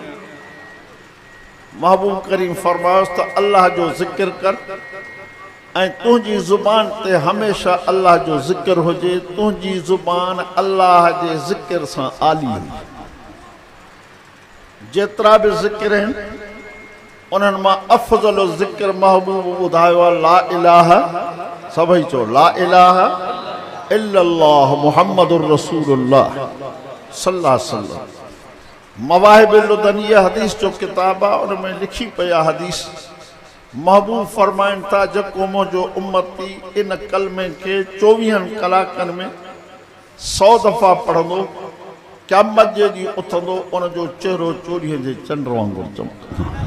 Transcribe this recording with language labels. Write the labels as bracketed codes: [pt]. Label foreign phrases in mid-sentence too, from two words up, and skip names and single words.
[sd] महबूब करीम फरमायोसि त अल्लाह जो ज़िक्र कर, ऐं तुंहिंजी ज़ुबान ते हमेशह अल्लाह जो ज़िक्र हुजे, तुंहिंजी ज़ुबान अल्लाह जे ज़िक्र सां आली हुजे। जेतिरा बि ज़िक्र आहिनि उन्हनि मां अफ़ज़ल ज़िक्र महबूब ॿुधायो आहे [ar] لا إله, [sd] सभई चओ [ar] لا إله إلا الله محمد رسول الله صلى الله عليه وسلم. [sd] मवाहिबुल लदनिया हदीस जो किताब आहे, उन में लिखी पई आहे हदीस। महबूब फरमाइनि था जेको मुंहिंजो उम्मती इन कलमे खे 24 कलाकनि में 100 दफ़ा पढ़ंदो, क़यामत जे ॾींहुं उथंदो, उनजो चहिरो चोॾीअ जे चंड वांगुरु चमकंदो।